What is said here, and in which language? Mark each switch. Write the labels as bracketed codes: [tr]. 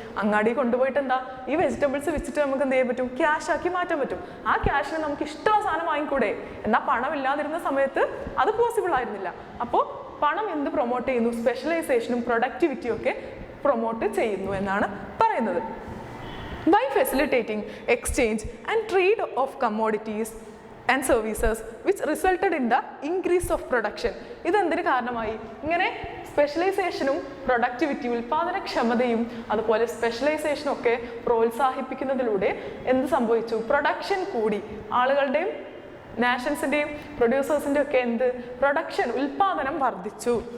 [ml] അങ്ങാടി കൊണ്ടുപോയിട്ട് എന്താ ഈ വെജിറ്റബിൾസ് വെച്ചിട്ട് നമുക്ക് എന്ത് ചെയ്യാൻ പറ്റും? ക്യാഷ് ആക്കി മാറ്റാൻ പറ്റും. ആ ക്യാഷിന് നമുക്ക് ഇഷ്ടമുള്ള സാധനം വാങ്ങിക്കൂടെ? എന്നാൽ പണം ഇല്ലാതിരുന്ന സമയത്ത് അത് പോസിബിൾ ആയിരുന്നില്ല. അപ്പോൾ പണം എന്ത് പ്രൊമോട്ട് ചെയ്യുന്നു? സ്പെഷ്യലൈസേഷനും പ്രൊഡക്ടിവിറ്റിയും ഒക്കെ പ്രൊമോട്ട് ചെയ്യുന്നു എന്നാണ് പറയുന്നത്. [en] By facilitating exchange and trade of commodities and services which resulted in the increase of production. [ml] ഇതെന്തിന് കാരണമായി? ഇങ്ങനെ സ്പെഷ്യലൈസേഷനും പ്രൊഡക്ടിവിറ്റിയും ഉൽപാദനക്ഷമതയും അതുപോലെ സ്പെഷ്യലൈസേഷനും ഒക്കെ പ്രോത്സാഹിപ്പിക്കുന്നതിലൂടെ എന്ത് സംഭവിച്ചു? പ്രൊഡക്ഷൻ കൂടി. ആളുകളുടെയും നാഷൻസിൻ്റെയും പ്രൊഡ്യൂസേഴ്സിൻ്റെ ഒക്കെ എന്ത് പ്രൊഡക്ഷൻ, ഉൽപാദനം വർദ്ധിച്ചു.